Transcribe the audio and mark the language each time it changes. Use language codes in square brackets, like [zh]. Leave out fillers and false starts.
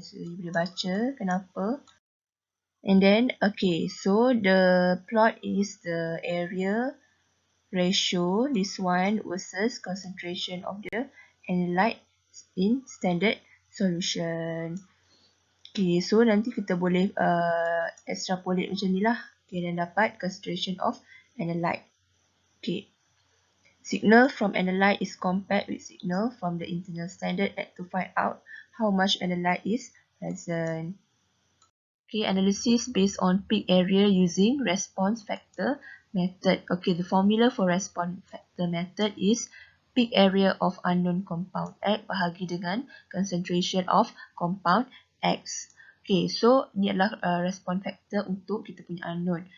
[ms] So you boleh baca kenapa. [en] And then, okay, so the plot is the area ratio, this one, versus concentration of the analyte in standard solution. [ms] Okay, so nanti kita boleh extrapolate macam ni lah. [en] Okay, [ms] dan dapat [en] concentration of analyte. Okay, signal from analyte is compared with signal from the internal standard to find out how much analyte is present. Okay, analysis based on peak area using response factor method. Okay, the formula for response factor method is peak area of unknown compound X [ms] bahagi dengan [en] concentration of compound X. [ms] Okay, so ni adalah response factor untuk kita punya unknown.